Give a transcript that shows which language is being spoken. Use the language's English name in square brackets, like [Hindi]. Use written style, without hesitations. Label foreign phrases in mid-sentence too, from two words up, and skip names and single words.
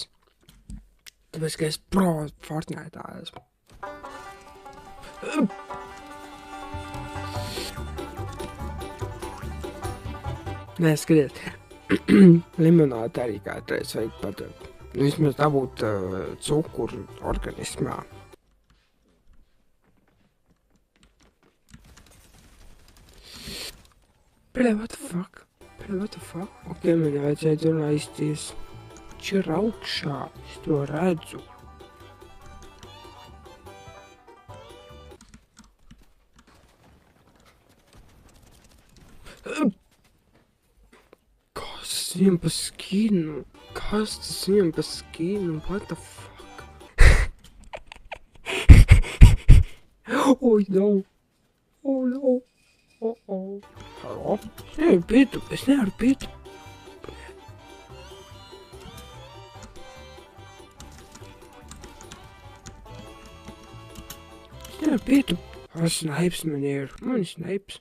[Latvian] Tāpēc, ka es pro Fortnite esmu. Nē, skaties. Limonādi arī kādreiz vajag pateikt. Vismaz dabūt cukuru organismā. [English] What the fuck? [Latvian] Ok, man vajadzēja tur aizties. Viņš ir augšā, es to redzu. Kas viņam pa skinu? [English] What the fuck? Oh no. [Latvian] Halo? Es nevaru pietu. Snipes man ir. Man ir snipes.